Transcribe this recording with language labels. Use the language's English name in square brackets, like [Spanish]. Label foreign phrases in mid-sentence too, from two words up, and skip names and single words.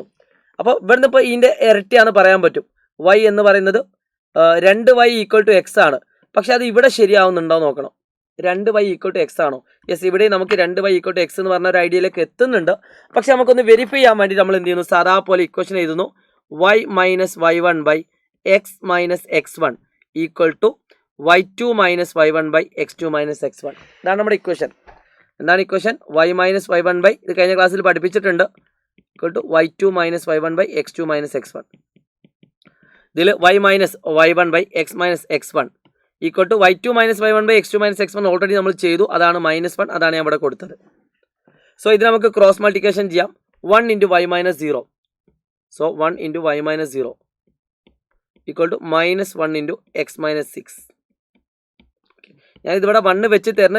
[Malayalam] അപ്പോൾ ഇവിടുന്ന് ഇപ്പോൾ ഇതിന്റെ ഇരട്ടിയാന്ന് പറയാൻ പറ്റും. y എന്ന് പറയുന്നത് 2y = x ആണ്. പക്ഷെ അത് ഇവിടെ ശരിയാവുന്നുണ്ടോ നോക്കണം. 2y = x ആണോ? യെസ്, ഇവിടെ നമുക്ക് 2y = x എന്ന് പറഞ്ഞ ഒരു ഐഡിയയിലേക്ക് എത്തുന്നുണ്ട്. പക്ഷെ നമുക്കൊന്ന് വെരിഫൈ ചെയ്യാൻ വേണ്ടി നമ്മൾ എന്ത് ചെയ്യുന്നു, സാധാ പോലെ ഇക്വേഷൻ എഴുതുന്നു. y - y1 x - x1 = y2 - y1 x2 - x1. ഇതാണ് നമ്മുടെ ഇക്വേഷൻ. എന്താണ് ഇക്വേഷൻ? y - y1 ഇത് കഴിഞ്ഞ ക്ലാസ്സിൽ പഠിപ്പിച്ചിട്ടുണ്ട്, y2 - y1 x2 - x1. ഇതിൽ y - y1 x - x1 = y2 - y1 x2 - x1 ഓൾറെഡി നമ്മൾ ചെയ്തു. അതാണ് -1. അതാണ് ഞാൻ ഇവിടെ കൊടുത്തത്. സോ ഇത് നമുക്ക് [English] cross multiplication [Malayalam] ചെയ്യാം. 1 × y - 0. സോ 1 × y - 0 = -1 × x - 6. ഞാൻ ഇതിവിടെ 1 വെച്ച് തരണം.